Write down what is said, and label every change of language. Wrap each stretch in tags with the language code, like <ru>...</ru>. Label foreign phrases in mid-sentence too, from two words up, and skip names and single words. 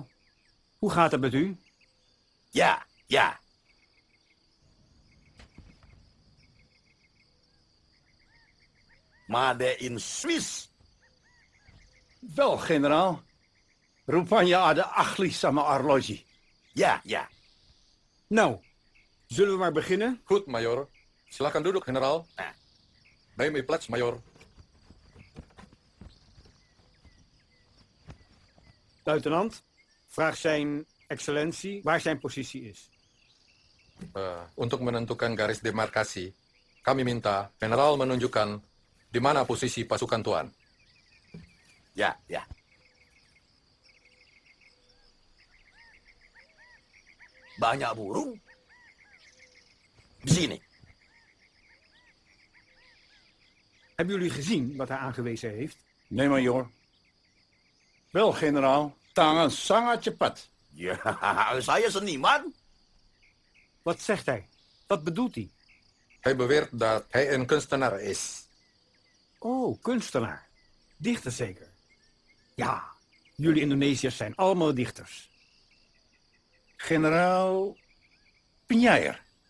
<nl>Hoe gaat het met u? Ja, ja.</nl> <en>Made in Swiss.</en> <nl>Wel, generaal.</nl> <id>Rupanya ada ahli sama arloji.</id> <nl>Ja, ja. Nou, zullen we maar beginnen? Goed,</nl> <id>Major. Silakan duduk,</id> <nl>generaal. Neem uw plaats, Major. Luitenant, vraag zijn excellentie waar zijn positie is.</nl> <id>Untuk menentukan garis demarkasi, kami minta generaal menunjukkan di mana posisi pasukan Tuan. Ya, ya. Banyak burung? Di sini.</id> <nl>Hebben jullie gezien wat hij aangewezen heeft? Nee, major. Wel, generaal.</nl> <id>Tangan sangat cepat. Ja, saya seniman.</id> <nl>Wat zegt hij? Wat bedoelt hij? Hij beweert dat hij een kunstenaar is. Oh, kunstenaar. Dichter zeker. Ja, jullie Indonesiërs zijn allemaal dichters. Generaal Penyair.</nl>